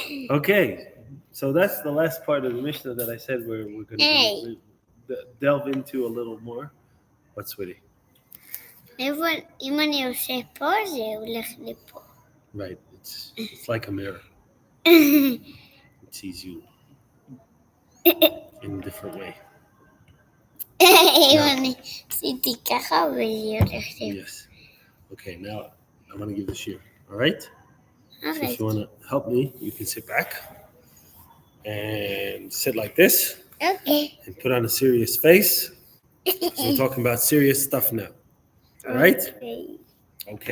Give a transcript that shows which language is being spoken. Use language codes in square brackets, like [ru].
[en] Okay, so that's the last part of the Mishnah that I said we're going to delve into a little more. What, sweetie? [he] אם אני יושב פה, זה הולך לפה. [en] Right, it's like a mirror. It sees you in a different way. [he] אם אני עשיתי ככה, וזה הולך לפה. [en] Yes. Okay, now I'm going to give the shear. All right? So Okay. if you want to help me, you can sit back and sit like this Okay. and put on a serious face. We're talking about serious stuff now. All right? Okay.